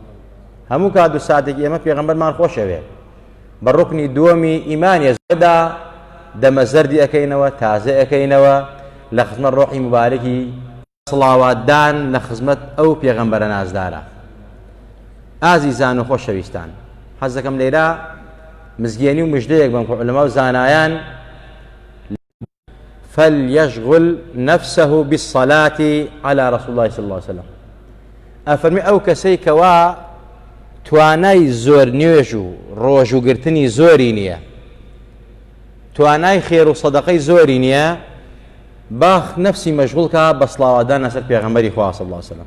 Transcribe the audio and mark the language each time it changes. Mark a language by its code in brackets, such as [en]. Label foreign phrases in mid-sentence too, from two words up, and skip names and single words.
[ckb] هەموو کات و ساتێکی ئێمە پێغەمبەرمان خۆشەوێ، بە ڕوکنی دووەمی ئیمانی زۆردا دەمە زەردی ئەەکەینەوە، تازە ئەەکەینەوە لە خزمەت ڕۆحی مبارەکی سڵاواتدان لە خزمەت ئەو پێغەمبەرە نازدارە. ئازیزان و خۆشەویستان، حەز دەکەم لێرە مزگێنی و مژدەیەک بەم کە عولەما و زانایان [ar] فليشغل نفسه بالصلاة على رسول الله صلى الله عليه وسلم. [ckb] ئەفەرمی ئەو کەسەی کەوا توانای زۆر نوێژ و ڕۆژوگرتنی زۆری نییە، توانای خێر و سەدەقەی زۆری نییە، باخ نفسی مەشغوڵکە بە سڵاواتدان لەسەر پێغەمبەری خوا [ar] صلی الله علیه وسلم.